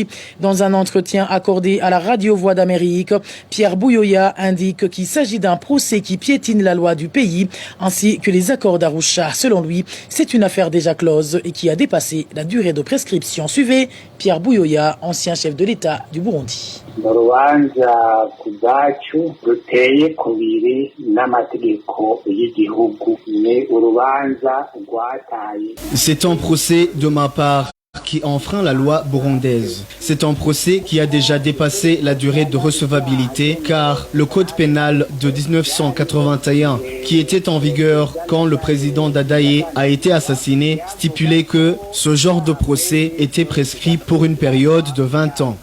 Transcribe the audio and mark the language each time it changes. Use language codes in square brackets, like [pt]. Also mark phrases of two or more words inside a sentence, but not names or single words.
[fr] Dans un entretien accordé à la Radio Voix d'Amérique, Pierre Buyoya indique qu'il s'agit d'un procès qui piétine la loi du pays ainsi que les accords d'Arusha. Selon lui, c'est une affaire déjà close et qui a dépassé la durée de prescription. Suivez Pierre Buyoya, ancien chef de l'État du Burundi. [rn] Ruteye kubiri n'amategeko y'igihugu ni urubanza rwataye. [fr] C'est un procès de ma part qui enfreint la loi burundaise. C'est un procès qui a déjà dépassé la durée de recevabilité car le code pénal de 1981 qui était en vigueur quand le président Dadaye a été assassiné stipulait que ce genre de procès était prescrit pour une période de 20 ans.